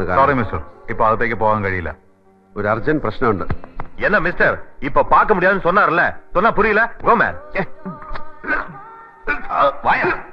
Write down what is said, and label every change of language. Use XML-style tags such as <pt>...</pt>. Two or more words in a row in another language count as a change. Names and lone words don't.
<en>sorry mister,</en> <ml>ഇപ്പൊ അകത്തേക്ക് പോകാൻ കഴിയില്ല. ഒരു അർജന്റ് പ്രശ്നമുണ്ട്.</ml> <ta>என்ன மிஸ்டர் இப்ப பார்க்க முடியாதுன்னு சொன்னார்ல? சொன்னா புரியல?</ta> <en>go man.</en> <ta>வாயா.</ta>